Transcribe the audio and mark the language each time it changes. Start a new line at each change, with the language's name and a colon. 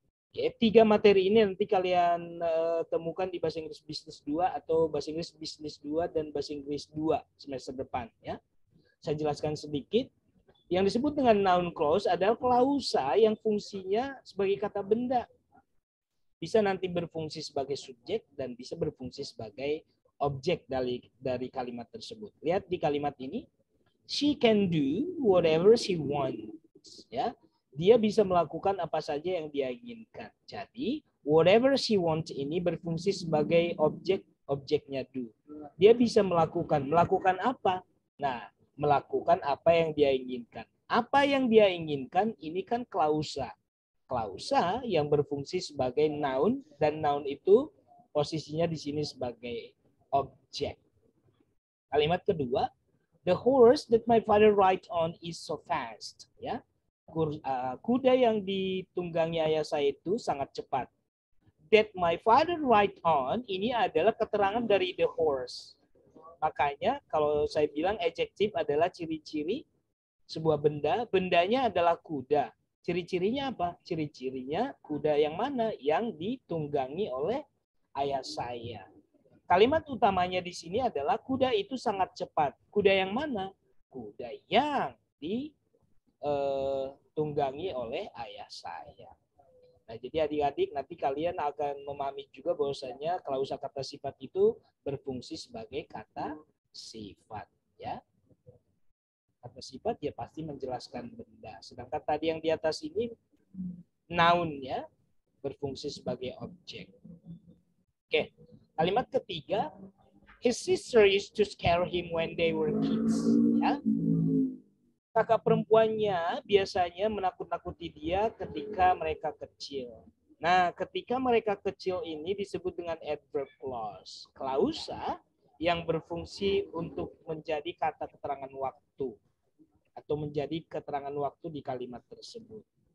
Indonesian: Oke, 3 materi ini nanti kalian temukan di Bahasa Inggris Business 2 atau Bahasa Inggris Business 2 dan Bahasa Inggris 2 semester depan. Ya. Saya jelaskan sedikit. Yang disebut dengan noun clause adalah klausa yang fungsinya sebagai kata benda. Bisa nanti berfungsi sebagai subjek dan bisa berfungsi sebagai objek dari kalimat tersebut. Lihat di kalimat ini,
English: she can do whatever she wants.
Indonesian: Ya, dia bisa melakukan apa saja yang dia inginkan. Jadi,
English: whatever she wants
Indonesian: ini berfungsi sebagai objeknya do. Dia bisa melakukan apa? Nah, melakukan apa yang dia inginkan. Apa yang dia inginkan ini kan klausa. Klausa yang berfungsi sebagai noun dan noun itu posisinya di sini sebagai objek. Kalimat kedua,
English: the horse that my father ride on is so fast.
Indonesian: Ya, kuda yang ditunggangi ayah saya itu sangat cepat.
English: That my father ride on
Indonesian: ini adalah keterangan dari
English: the horse.
Indonesian: Makanya kalau saya bilang adjektif adalah ciri-ciri sebuah benda, bendanya adalah kuda. Ciri-cirinya apa? Ciri-cirinya kuda yang mana? Yang ditunggangi oleh ayah saya. Kalimat utamanya di sini adalah kuda itu sangat cepat. Kuda yang mana? Kuda yang ditunggangi oleh ayah saya. Nah, jadi adik-adik nanti kalian akan memahami juga bahwasanya klausa kata sifat itu berfungsi sebagai kata sifat, ya. Kata sifat ya pasti menjelaskan benda. Sedangkan tadi yang di atas ini noun ya, berfungsi sebagai objek. Oke. Kalimat ketiga,
English: his sister used to scare him when they were kids, ya.
Indonesian: Kakak perempuannya biasanya menakut-nakuti dia ketika mereka kecil. Nah, ketika mereka kecil ini disebut dengan adverb clause. Klausa yang berfungsi untuk menjadi kata keterangan waktu atau menjadi keterangan waktu di kalimat tersebut.